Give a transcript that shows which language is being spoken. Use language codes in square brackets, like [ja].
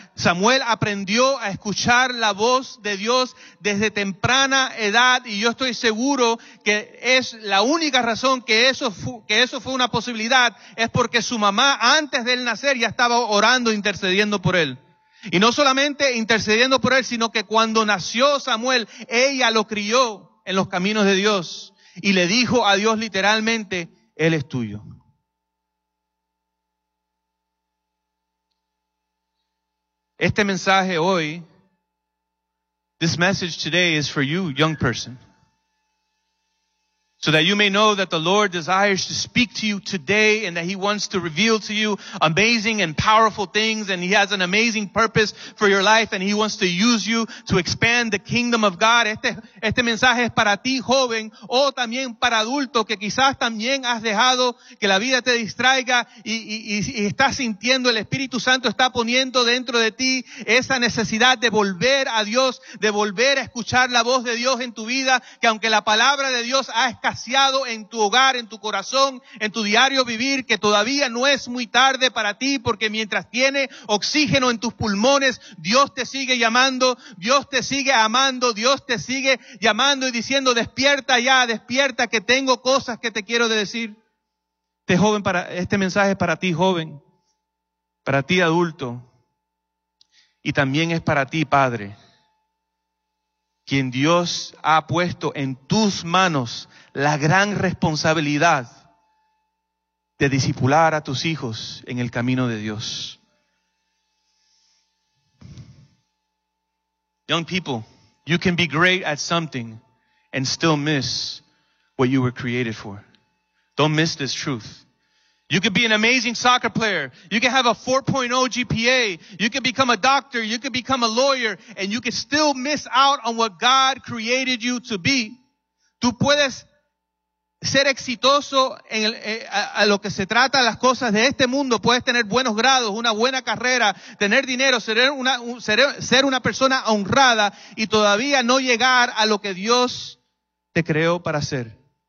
[es] Samuel aprendió a escuchar la voz de Dios desde temprana edad, y yo estoy seguro que es la única razón que eso fue una posibilidad, es porque su mamá, antes de él nacer, ya estaba orando, intercediendo por él. Y no solamente intercediendo por él, sino que cuando nació Samuel, ella lo crió en los caminos de Dios y le dijo a Dios literalmente: él es tuyo. Este mensaje hoy, [en] this message today is for you, young person, so that you may know that the Lord desires to speak to you today and that he wants to reveal to you amazing and powerful things, and he has an amazing purpose for your life, and he wants to use you to expand the kingdom of God. [es] Este mensaje es para ti, joven, o también para adulto que quizás también has dejado que la vida te distraiga y estás sintiendo el Espíritu Santo está poniendo dentro de ti esa necesidad de volver a Dios, de volver a escuchar la voz de Dios en tu vida, que aunque la palabra de Dios ha escaseado en tu hogar, en tu corazón, en tu diario vivir, que todavía no es muy tarde para ti, porque mientras tiene oxígeno en tus pulmones, Dios te sigue llamando, Dios te sigue amando, Dios te sigue llamando y diciendo: despierta ya, despierta, que tengo cosas que te quiero decir. Este mensaje es para ti, joven, para ti, adulto, y también es para ti, padre, quien Dios ha puesto en tus manos la gran responsabilidad de discipular a tus hijos en el camino de Dios. [en] Young people, you can be great at something and still miss what you were created for. Don't miss this truth. You could be an amazing soccer player. You can have a 4.0 GPA. You can become a doctor. You can become a lawyer. And you can still miss out on what God created you to be. [es] Tú puedes ser exitoso en a lo que se trata las cosas de este mundo. Puedes tener buenos grados, una buena carrera, tener dinero, ser una persona honrada y todavía no llegar a lo que Dios te creó para ser.